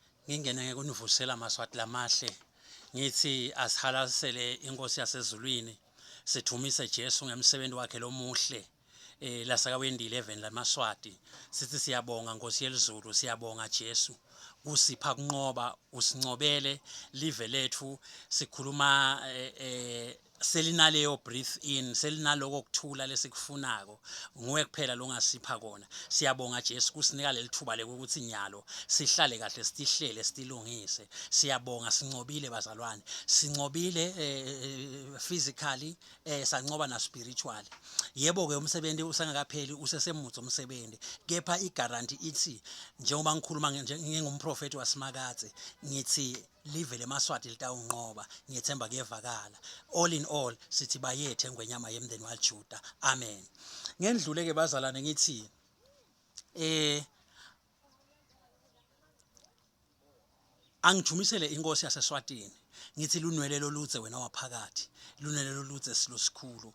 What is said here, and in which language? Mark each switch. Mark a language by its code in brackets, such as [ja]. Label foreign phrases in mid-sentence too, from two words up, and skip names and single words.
[ss] ngingene ngekunivusela Mswati lamahle ngithi asihalasele inkosi yasezulwini sithumise Jesu ngemsebenzi wakhe lomuhle lasakawendi 11 laMswati sithi siyabonga Nkosi yelizulu siyabonga Jesu kusipha kunqoba usincobele live lethu sikhuluma selinaleyo [en] breathe in [ss] selinaloko ukuthula lesikufunako nguwe kuphela longasipha kona siyabonga Jesu kusinika lelithuba lokuthi nyalo sihlale kahle sitihlele sitilungise siyabonga sincobile bazalwane sincobile physically sancoba na spiritually yebo ke umsebenzi usangakapheli usesemutho umsebenzi kepha iGuarantee ithi njengoba ngikhuluma ngingumprofeti wasemakathe ngithi live leMswati litawunqoba ngiyethemba kuyevakala [en] all in all [ss] sithi bayethe Ingwenyama yemndeni waJuda amen ngendlule ke bazalwane ngithi angithumisele inkosi yaseSwatini ngithi lunwele loludze wena waphakathi lunwele loludze silosikhulu